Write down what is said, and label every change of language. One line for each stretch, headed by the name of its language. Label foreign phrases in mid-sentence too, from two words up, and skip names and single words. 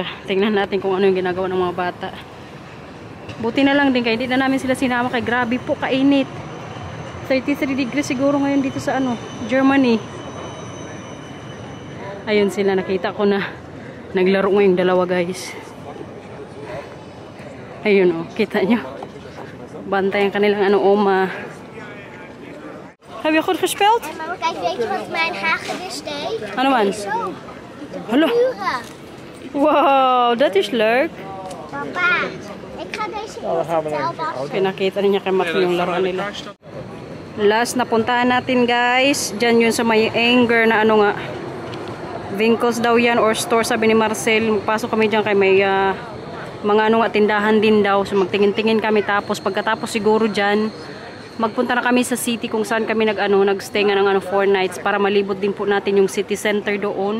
Filipino: Tingnan natin kung ano yung ginagawa ng mga bata. Buti na lang din kaya hindi na namin sila sinama kay grabe po kainit. 33 degrees siguro ngayon dito sa ano, Germany. Ayun sila, nakita ko na naglaro ngayong dalawa guys. Ayun oh, kita nyo. Bantay ang kanilang ano, oma.
Dutch: Heb je goed gespeeld? Mama, kijk, weet je wat mijn hagedis deed?
Filipino: Ano man?
Dutch: Zo, Hallo. uren. Wow, dat is leuk. Papa, ik ga deze in het hotel wassen.
Filipino: Pinakita niya kay Matthew yung laruan nila. Last na puntahan natin guys. Diyan yun sa may anger na ano nga. Winkels daw yan or store sabi ni Marcel. Pasok kami dyan kay may mga ano nga tindahan din daw. So magtingin-tingin kami tapos pagkatapos siguro dyan magpunta na kami sa city kung saan kami nagstay nga ng 4 nights para malibot din po natin yung
English: city center
Filipino: doon.